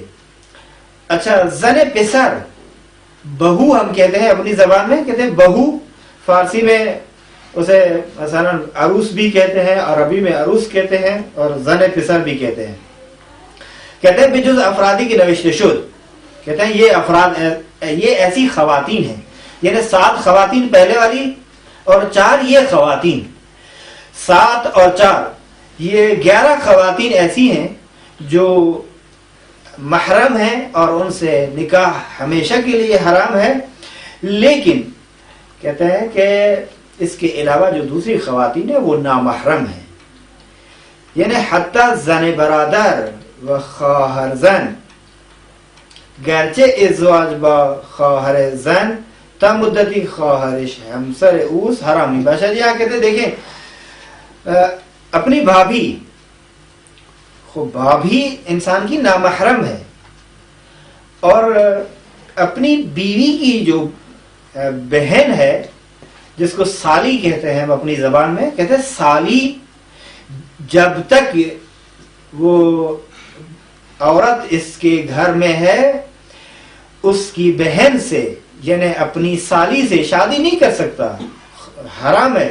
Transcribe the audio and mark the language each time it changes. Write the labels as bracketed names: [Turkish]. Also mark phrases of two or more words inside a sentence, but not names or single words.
[Urdu] اچھا، [Persian] زن پسر، [Urdu] بہو ہم کہتے ہیں اپنی زبان میں، کہتے ہیں بہو، فارسی میں اسے مثلا عروس بھی کہتے ہیں، عربی میں عروس کہتے ہیں، اور [Persian] زن پسر [Urdu] بھی کہتے ہیں. کہتے ہیں [Persian] بجز افرادی کی نوشت شد، [Urdu] کہتے ہیں یہ افراد، یہ ایسی خواتین ہیں، یعنی 7 خواتین پہلے والی اور 4 یہ خواتین، 7 اور 4 یہ 11 خواتین ایسی ہیں جو محرم ہیں اور ان سے نکاح ہمیشہ کے لیے حرام ہے. لیکن کہتے ہیں کہ اس کے علاوہ جو دوسری خواتین ہیں وہ نامحرم ہیں، [Persian] یعنی حتی زن برادر و خواهر زن گرچه ازدواج با خواهر زن تا مدتی خواهرش همسر اوست حرام نہیں باشد. [Urdu] یہاں کہتے ہیں دیکھیں اپنی بھابھی، خب بھابھی انسان کی نامحرم ہے، اور اپنی بیوی کی جو بہن ہے جس کو سالی کہتے ہیں ہم اپنی زبان میں، کہتے ہیں سالی جب تک وہ عورت اس کے گھر میں ہے اس کی بہن سے یعنی اپنی سالی سے شادی نہیں کر سکتا، حرام ہے.